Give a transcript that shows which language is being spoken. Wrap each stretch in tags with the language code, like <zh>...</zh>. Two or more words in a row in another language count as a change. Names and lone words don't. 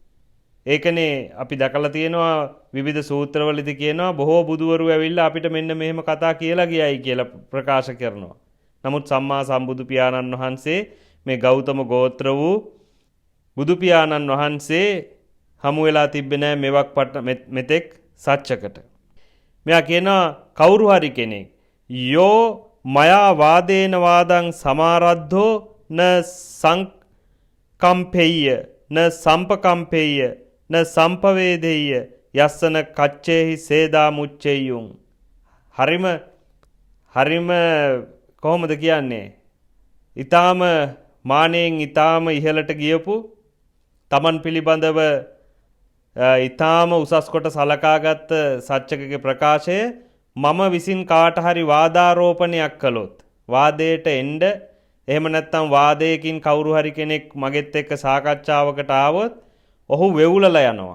<si>ඒකනේ අපි දැකලා තියෙනවා විවිධ සූත්‍රවලදී කියනවා බොහෝ බුදුවරු ඇවිල්ලා අපිට මෙන්න මෙහෙම කතා කියලා ගියයි කියලා ප්‍රකාශ කරනවා. නමුත් සම්මා සම්බුදු පියාණන් වහන්සේ මේ ගෞතම ගෝත්‍ර වූ බුදු පියාණන් වහන්සේ හමු වෙලා තිබ්බේ නැහැ මෙතෙක් සත්‍යකට. මෙයා කියනවා කවුරු හරි කෙනෙක්</si> <pi>යෝ මයා වාදේන වාදං සමාරද්ධෝ න සංකම්පෙය්‍ය න සම්පකම්පෙය්‍ය න සම්පවේදෙය්‍ය යස්සන කච්චේහි සේදා මුච්චෙය්‍යුම්.</pi> <si>හරිම කොහොමද කියන්නේ? ඊටාම මානෙන් ඊටාම ඉහළට ගියපු තමන් පිළිබඳව ඊටාම උසස් කොට සලකාගත් සත්‍යකගේ ප්‍රකාශය මම විසින් කාට හරි වාදාරෝපණයක් කළොත්, වාදයට එන්න, එහෙම නැත්නම් වාදයකින් කවුරු හරි කෙනෙක් මගෙත් එක්ක සාකච්ඡාවකට ආවොත් ඔහු වෙවුලලා යනවා.</si>